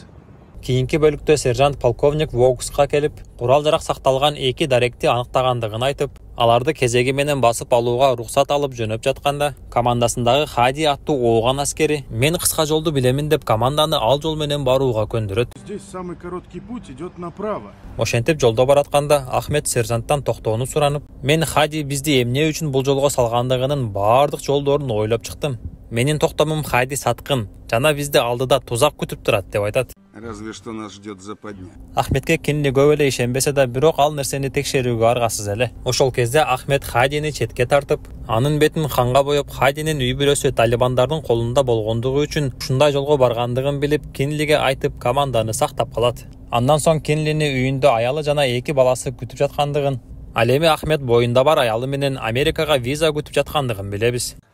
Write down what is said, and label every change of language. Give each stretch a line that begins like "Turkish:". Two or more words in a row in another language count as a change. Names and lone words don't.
Kyrgyz: Кийинки бөлүктө сержант полковник Вогуска келип, курал жарак сакталган эки даректи аныктагандыгын айтып, аларды кезеги менен басып алууга уруксат алып жөнөп жатканда, командасындагы Хади аттуу Ооган аскери мен кыска жолду билемин деп команданы ал жол менен барууга көндүрөт.
Russian: Здесь самый короткий путь идет направо.
Kyrgyz: Ошентип жолдо баратканда Ахмет сержанттан токтоону суранып, мен Хади бизди эмне үчүн бул жолго салгандыгынын баардык жолдорун ойлоп чыктым. Менин токтомум Хади саткын, жана бизди алдыда тузак күтүп турат деп айтат.
Russian: Разве что нас ждет западня.
Kyrgyz: Ахметке Кинли көп эле ишенбесе да, бирок ал нерсени текшерүүгө аргасыз эле. Ошол кезде Ахмет Хадини четке тартып, анын бетин канга боеп, Хадинин үй бүлөсү талибандардын колунда болгондугу үчүн ушундай жолго баргандыгын билип, Кинлиге айтып, команданы сактап калат. Андан соң Кинлини үйүндө аялы жана эки баласы күтүп жаткандыгын, ал эми Ахмет боюнда бар аялы менен Америкага виза күтүп жаткандыгын билебиз.